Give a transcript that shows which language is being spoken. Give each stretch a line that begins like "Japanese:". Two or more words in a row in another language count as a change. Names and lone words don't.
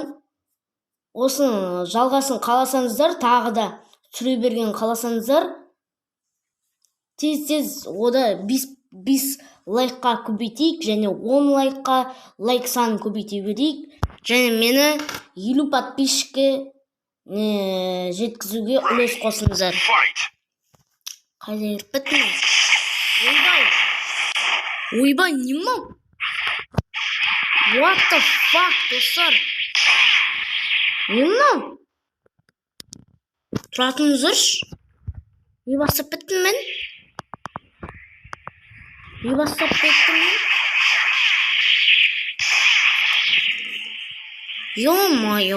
Kazakh: Осының жалғасын қаласаңыздар, тағы да түсіре берген қаласаңыздар, тез ода 5 лайкқа көбейтейік және 10 лайкқа лайк санын көбейтей берейік. Және мені 50 подписчикке жеткізуге үлес қосыңыздар. Қайда еріп біттіңіз? Ойбай, не мынау?
English: What the fuck,
Kazakh: достар? Не мынау? Тұратыңыздаршы. Не бастап біттім мен? Ё-моё.